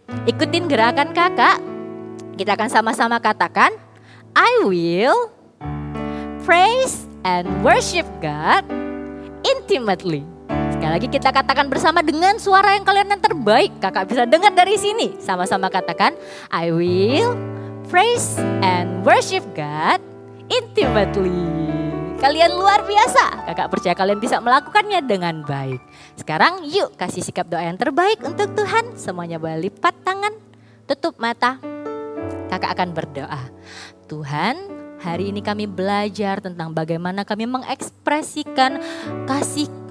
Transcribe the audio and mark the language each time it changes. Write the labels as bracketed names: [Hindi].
[Indonesian] Ikutin gerakan kakak. Kita akan sama-sama katakan, [English] I will praise and worship God intimately. [Indonesian] Sekali lagi kita katakan bersama dengan suara yang kalian yang terbaik. Kakak bisa dengar dari sini. Sama-sama katakan, [English] I will praise and worship God intimately. [Indonesian] Kalian luar biasa. Kakak percaya kalian bisa melakukannya dengan baik. Sekarang yuk kasih sikap doa yang terbaik untuk Tuhan. Semuanya boleh lipat tangan, tutup mata. Kakak akan berdoa. Tuhan, hari ini kami belajar tentang bagaimana kami mengekspresikan kasih